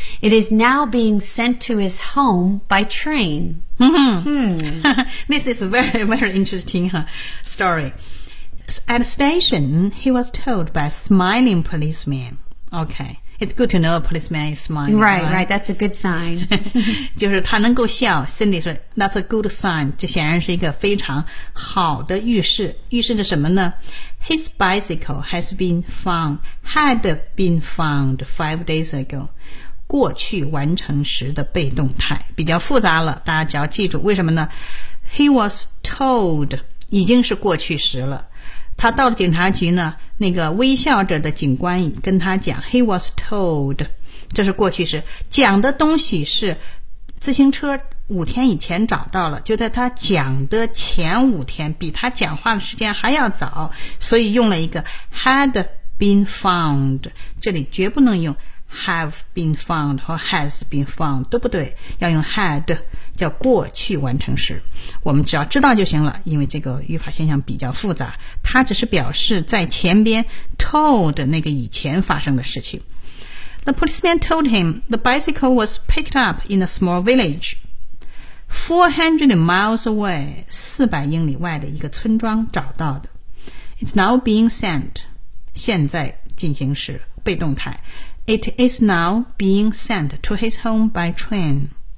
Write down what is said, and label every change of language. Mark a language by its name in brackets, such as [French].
[English] It is now being sent to his home by train. This is a very, very interesting story. At the station, he was told by a smiling policeman. Okay. It's good to know a policeman is smiling. Right, right. That's a good sign. [Chinese] 就是他能够笑。Cindy 说 [English] that's a good sign. [Chinese] 这显然是一个非常好的预示。预示着什么呢？ [English] His bicycle has been found, had been found 5 days ago. [Chinese] 过去完成时的被动态。比较复杂了，大家只要记住。为什么呢？ [English] He was told, [Chinese] 已经是过去时了。他到了警察局呢，那个微笑着的警官跟他讲 [English] He was told, [Chinese] 这是过去时，讲的东西是自行车5天以前找到了，就在他讲的前5天，比他讲话的时间还要早，所以用了一个 [English] had been found, [Chinese] 这里绝不能用 [English] have been found [Chinese] 和 [English] has been found, [Chinese] 都不对，要用 had, 叫过去完成时。我们只要知道就行了，因为这个语法现象比较复杂，它只是表示在前边 told 那个以前发生的事情。 [English] The policeman told him the bicycle was picked up in a small village 400 miles away, [Chinese] 400英里外的一个村庄找到的。 [English] It's now being sent, [Chinese] 现在进行时被动态。 [English] It is now being sent to his home by train.